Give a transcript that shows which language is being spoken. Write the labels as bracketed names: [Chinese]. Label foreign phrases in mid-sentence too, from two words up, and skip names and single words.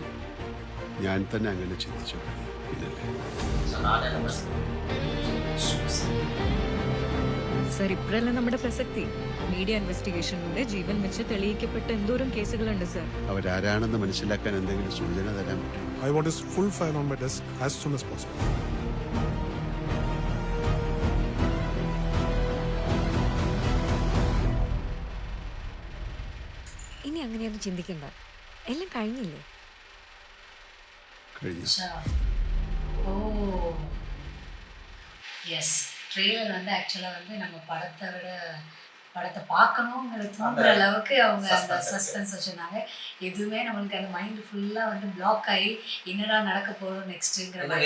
[Malayalam] ഞാൻ തന്നെ അങ്ങനെ ചിന്തിച്ചു തുടങ്ങി. പിന്നല്ലേ സർ, ഇപ്പോഴല്ലേ നമ്മുടെ പ്രസക്തി. [English] media investigationഇലൂടെ [Malayalam] ജീവൻ വെച്ച് തെളിയിക്കപ്പെട്ട എന്തോരം കേസുകളുണ്ട് സർ. അവരാരാണെന്ന് മനസ്സിലാക്കാൻ എന്തെങ്കിലും സൂചന തരാൻ പറ്റും? [English] I want his full file on my desk as soon as possible. [Malayalam] ഇനി അങ്ങനെയൊന്നും ചിന്തിക്കണ്ട, എല്ലാം കഴിഞ്ഞില്ലേ? കഴിഞ്ഞു. [English] oh yes, [Tamil] ட்ரெய்லர் வந்து ஆக்சுவலாக வந்து நம்ம படத்தை பார்க்கணுங்கிற தூண்டுற அளவுக்கு அவங்க அந்த சஸ்பென்ஸ் வச்சுருந்தாங்க. எதுவுமே நம்மளுக்கு அந்த [English] mind fullஆக [Tamil] வந்து பிளாக் ஆகி என்னடா நடக்க போகிறோம் நெக்ஸ்ட்டுங்கிற மாதிரி